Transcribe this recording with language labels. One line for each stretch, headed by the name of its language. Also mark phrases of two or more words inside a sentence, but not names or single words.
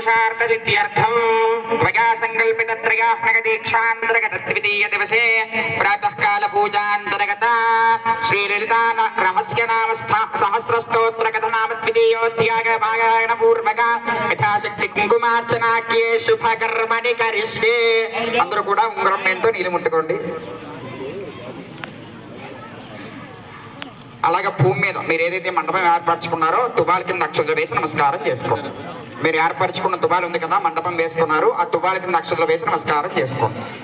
Sanskrit: पुरुषार्थसिद्ध्यर्थं त्वया सङ्कल्पितत्रयाह्नगदीक्षान्तर्गतद्वितीयदिवसे प्रातःकालपूजान्तर्गता श्रीललिता रहस्यनामस्था सहस्रस्तोत्रकथनामद्वितीयोऽध्यायभागायणपूर्वक यथाशक्ति కుంకుమార్చనాఖ్యే శుభకర్మని కరిష్టే.
Telugu: అందరూ కూడా ఉంగరం ఎంతో నీళ్ళు ముట్టుకోండి. అలాగే భూమి మీద మీరు ఏదైతే మండపం ఏర్పరచుకున్నారో తుబాల కింద అక్షతలు వేసి నమస్కారం చేసుకోండి. మీరు ఏర్పరచుకున్న తుబాలు ఉంది కదా, మండపం వేసుకున్నారు, ఆ తుబాల కింద అక్షతలు వేసి నమస్కారం చేసుకోండి.